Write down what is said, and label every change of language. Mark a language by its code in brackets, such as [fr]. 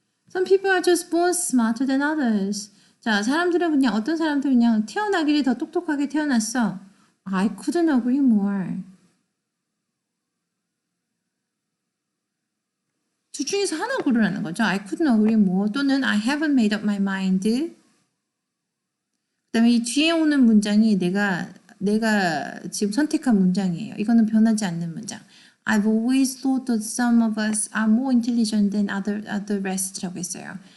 [en] Some people are just born smarter than others. [ko] 자, 사람들은 그냥 어떤 사람들은 그냥 태어나기를 더 똑똑하게 태어났어. [en] I couldn't agree more. [ko] 둘 중에서 하나 고르라는 거죠. [en] I couldn't agree more 또는 I haven't made up my mind. [ko] 그다음에 이 뒤에 오는 문장이 내가 지금 선택한 문장이에요. 이거는 변하지 않는 문장. [en] I've always thought that some of us are more intelligent than other rest [ko] 라고 했어요.